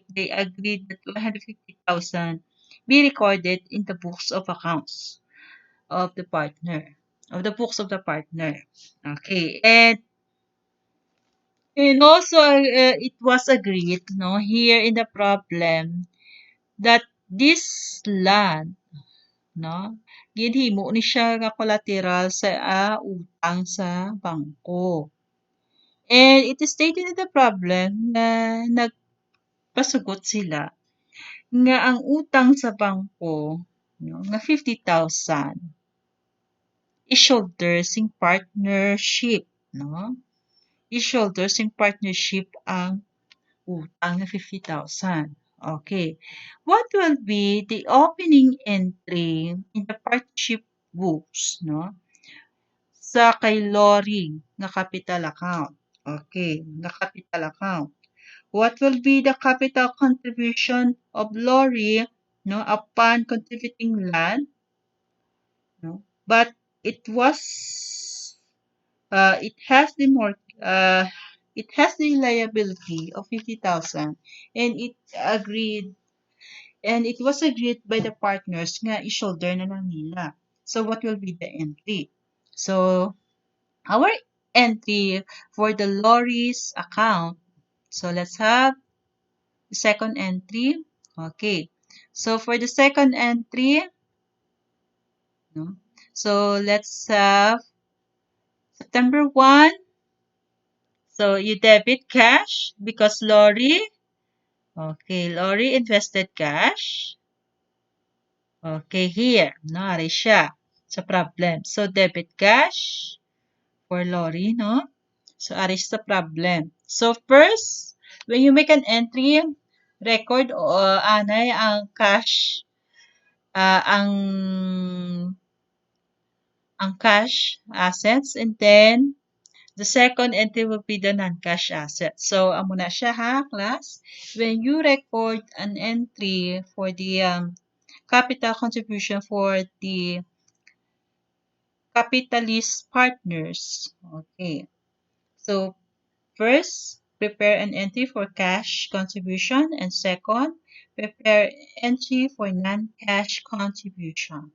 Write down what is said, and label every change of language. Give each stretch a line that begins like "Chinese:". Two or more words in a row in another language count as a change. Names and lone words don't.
English: They agreed that 150,000 be recorded in the books of accounts of the partner, of the books of the partner. Okay, and also it was agreed, no, here in the problem that this land,
Hiligaynon: no, ginhimo ni siya nga collateral sa utang sa bangko.
English: And it is stated in the problem
Hiligaynon: na nagpasugot sila nga ang utang sa bangko, no, nga 50,000 i-shoulder sing partnership, no? I-shoulder sing partnership ang utang na 50,000.
English: Okay. What will be the opening entry in the partnership books, no?
Hiligaynon: Sa kay Lori nga
English: capital account. Okay, nga capital account. What will be the capital contribution of Lori, no, upon contributing land, no? But it was it has the more it has the liability of 50,000, and it was agreed by the partners
Hiligaynon: nga i-shoulder na lang nila.
English: So what will be the entry? So our entry for the Lori's account. So let's have the second entry. Okay. So for the second entry, no? So let's have September 1. So you debit cash because Lori invested cash. Okay, here,
Hiligaynon: no, ari siya sa problem.
English: So debit cash for Lori, no? So
Hiligaynon: ari siya sa problem.
English: So first, when you make an entry, record
Hiligaynon: anay ang
English: cash, ang cash assets, and then the second entry will be the non-cash assets.
Hiligaynon: So amo na siya ha, class.
English: When you record an entry for the capital contribution for the capitalist partners. Okay. So first, prepare an entry for cash contribution, and second, prepare entry for non-cash contribution.